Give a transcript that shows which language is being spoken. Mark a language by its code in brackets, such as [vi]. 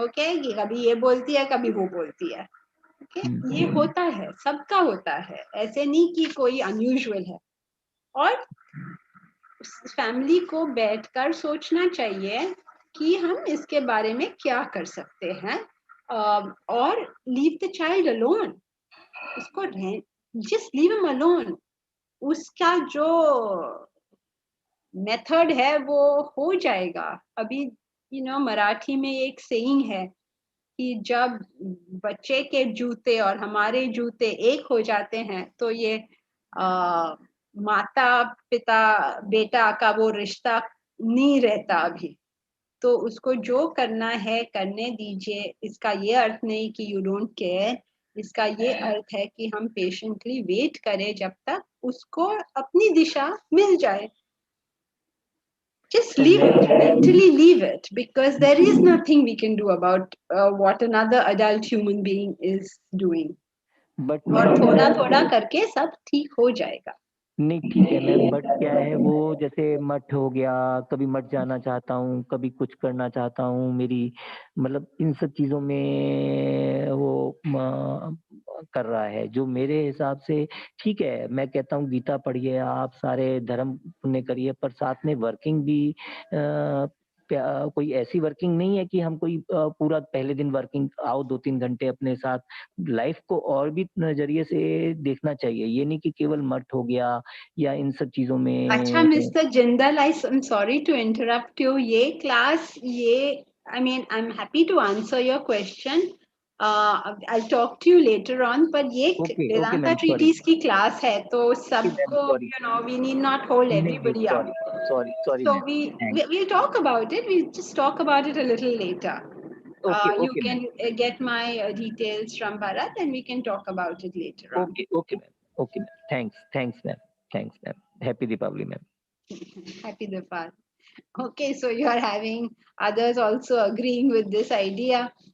[hi] Okay, कि कभी ये बोलती है, कभी वो बोलती है। ओके, ये होता है, सबका होता है, ऐसे नहीं कि कोई अनयूजुअल है। और फैमिली को बैठकर सोचना चाहिए कि हम इसके बारे में क्या कर सकते हैं, [en] or leave the child alone. [hi] उसको [en] just leave him alone. [hi] उसका जो मेथड है वो हो जाएगा. अभी मराठी में एक सेइंग है कि जब बच्चे के जूते और हमारे जूते एक हो जाते हैं तो ये माता पिता बेटा का वो रिश्ता नहीं रहता अभी. तो उसको जो करना है करने दीजिए. इसका ये अर्थ नहीं कि [en] You don't care. [hi] इसका ये अर्थ है कि हम पेशेंटली वेट करें जब तक उसको अपनी दिशा मिल जाए. [en] Just leave it, mentally leave it, because there is nothing we can do about what another adult human being is doing. [hi] और थोड़ा थोड़ा करके सब ठीक हो जाएगा. नहीं ठीक है मैम, बट क्या है वो जैसे मठ हो गया, कभी मठ जाना चाहता हूँ, कभी कुछ करना चाहता हूँ, मेरी मतलब इन सब चीजों में वो कर रहा है जो मेरे हिसाब से ठीक है. मैं कहता हूँ गीता पढ़िए, आप सारे धर्म पुण्य करिए, पर साथ में वर्किंग भी कोई ऐसी वर्किंग नहीं है कि हम कोई पूरा पहले दिन वर्किंग आओ 2-3 घंटे अपने साथ. लाइफ को और भी नजरिए से देखना चाहिए, ये नहीं कि केवल मठ हो गया या इन सब चीजों में. अच्छा mister Jindal, [en] I am sorry to interrupt you. [hi] ये class [en] I mean I'm happy to answer your question. I'll talk to you later on. [hi] पर ये वेदांता ट्रीटीज की क्लास है तो सबको [en] we need not hold everybody up. Sorry So we'll talk about it. We'll just talk about it a little later. You can get my details from Bharat and we can talk about it later on. Okay ma'am. Thanks ma'am. Happy Deepavali ma'am. Happy Deepavali. Okay, so you are having others also agreeing with this idea.